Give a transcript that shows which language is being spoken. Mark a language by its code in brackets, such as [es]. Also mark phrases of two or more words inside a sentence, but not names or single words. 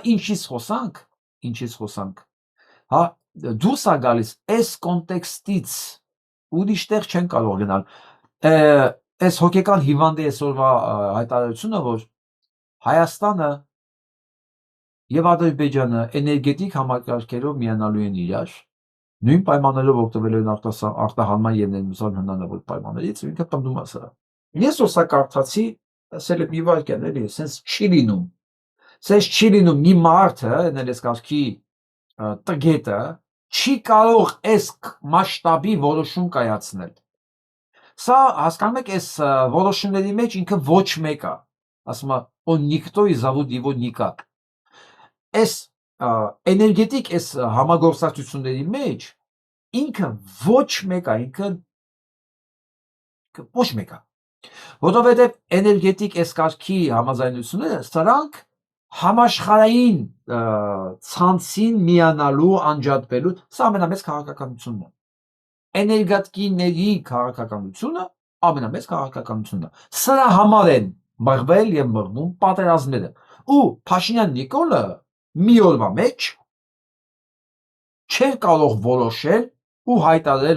[hy] ինչից խոսանք, հա, դուրս է գալիս այս կոնտեքստից, ուրիշ տեղ չեն կարող գնալ, այս հոգեկան հիվանդի այսօրվա հայտարարությունը, որ Հայաստանը եւ Ադրբեջանը էներգետիկ համակարգերով միանալու են իրար, նույն պայմաններով օգտվելու են արտահանման եւ ներմուծման հնարավոր պայմաններից, ինքը պնդում է սրա։ Ես ոսա կարդացի, ասել եմ մի վարքյան, էլի, sense չի լինում մի մարդը, ներես կարգի տգետը, չի կարող այս մասշտաբի որոշում կայացնել։ Սա հասկանում եք, այս որոշումների մեջ ինքը ոչ մեկ է, ասում է, [ru] он никто и зовут его никак։ [hy] Այս էներգետիկ այս համագործակցությունների մեջ ինքը ոչ մեկ է, որովհետև էներգետիկ այս կարգի համաձայնությունները սրանք համաշխարհային ցանցին միանալու, անջատվելու, սա ամենամեծ քաղաքականությունն է։ Էներգետիկների քաղաքականությունը ամենամեծ քաղաքականությունն է։ Սրա համար են մղվել եւ մղվում պատերազմները։ Ու Փաշինյան Նիկոլը մի օրվա մեջ չէր կարող որոշել ու հայտարարել